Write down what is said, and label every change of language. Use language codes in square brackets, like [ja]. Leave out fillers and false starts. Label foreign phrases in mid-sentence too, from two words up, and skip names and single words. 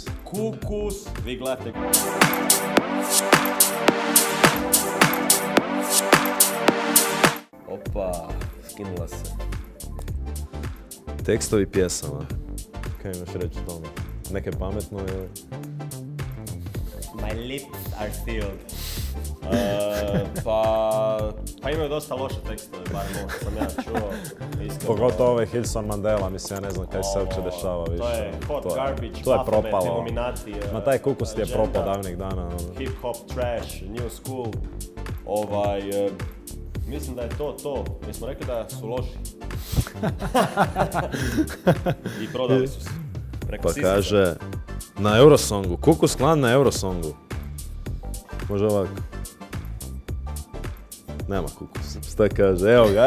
[hr] Kukus, vi gledate. Opa, skinula se. Tekstovi pjesama. Kaj imaš reći o tome? Neke pametno ili? [en] My lips are sealed. [hr] Pa imaju dosta loše tekstove, barem ovo što sam ja čuo. Pogotovo ovaj Hitson Mandela, mislim, ja ne znam kaj se uopće dešava više. To je [en] hot garbage, [hr] to je Baphomet, propalo. Illuminati, Ma taj Kukus ti je agenda, propao davnih dana. [en] Hip hop, trash, new school. [hr] Mislim da je to. Mi smo rekli da su loši. I prodali su se. Pa kaže, na Eurosongu, Kukus Klan na Eurosongu. Može ovako. Nema Kukusa. Šta kaže? Evo ga.